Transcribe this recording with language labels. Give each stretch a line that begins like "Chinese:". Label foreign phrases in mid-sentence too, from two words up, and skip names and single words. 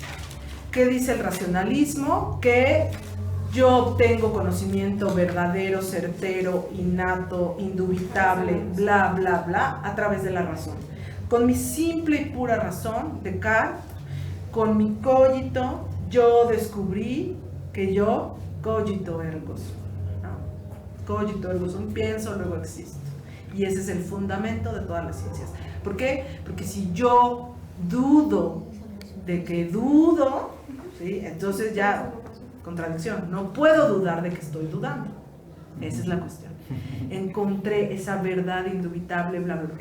Spanish: ¿Qué dice el racionalismo? Que yo obtengo conocimiento verdadero, certero, innato, indubitable, bla, bla, bla, a través de la razón. Con mi simple y pura razón, Descartes, con mi cogito, yo descubrí que yo
Latin: cogito ergo sum,
Spanish: ¿no?
Latin: Cogito ergo sum,
Spanish: pienso, luego existo. Y ese es el fundamento de todas las ciencias. ¿Por qué? Porque si yo dudo de que dudo, ¿sí? Entonces ya, contradicción, no puedo dudar de que estoy dudando. Esa es la cuestión. Encontré esa verdad indubitable, bla, bla, bla.